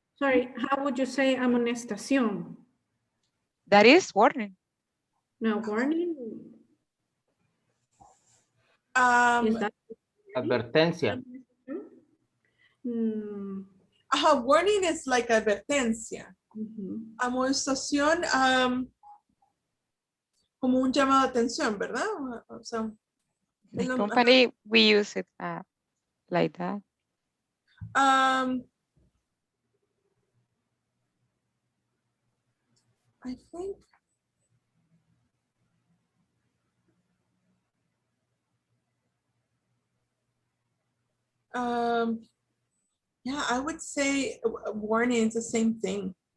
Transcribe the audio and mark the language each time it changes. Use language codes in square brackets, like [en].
[en] Sorry, how would you say amonestación? That is warning. No, warning? Is that [es] Advertencia. [en] Warning is like advertencia. [es] Amonestación, como un llamado de atención, ¿verdad? O sea, [en] The company, we use it like that. I think yeah, I would say warning is the same thing.